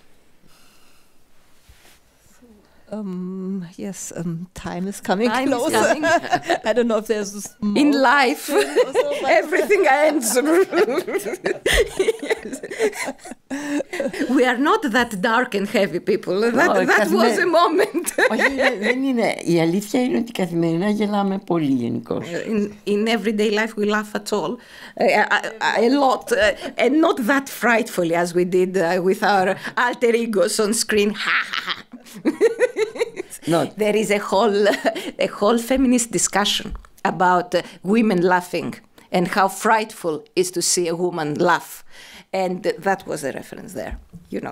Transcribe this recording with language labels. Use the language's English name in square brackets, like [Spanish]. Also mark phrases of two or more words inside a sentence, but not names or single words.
[English] Yes, time is coming close. I don't know if there's in life everything ends. Yes. We are not that dark and heavy people. That was a moment. [Greek] Όχι, δεν είναι. Η αλήθεια είναι ότι καθημερινά γελάμε πολύ γενικώς. [English] In everyday life we laugh at all, a lot, and not that frightfully as we did with our alter egos on screen. There is a whole feminist discussion about women laughing and how frightful it is to see a woman laugh, and that was a reference there, you know.